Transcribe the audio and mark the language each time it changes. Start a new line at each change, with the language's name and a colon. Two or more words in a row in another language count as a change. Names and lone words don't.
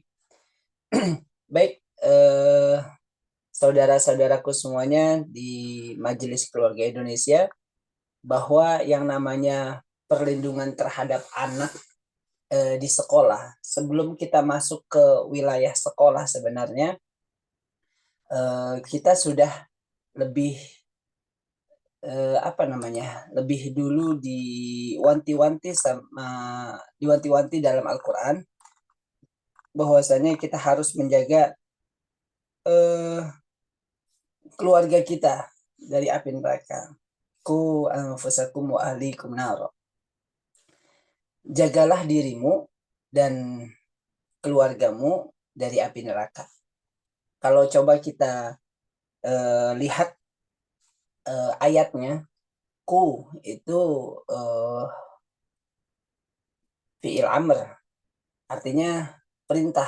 Indonesian: Baik, saudara-saudaraku semuanya di Majelis Keluarga Indonesia, bahwa yang namanya perlindungan terhadap anak di sekolah, sebelum kita masuk ke wilayah sekolah sebenarnya kita sudah lebih lebih dulu diwanti-wanti dalam Al-Quran bahwasanya kita harus menjaga keluarga kita dari api neraka.
Arabic: Ku anfusakum wa ahlikum nar.
Indonesian: Jagalah dirimu dan keluargamu dari api neraka. Kalau coba kita lihat ayatnya, ku itu
Arabic: fi'il amr,
Indonesian: artinya perintah.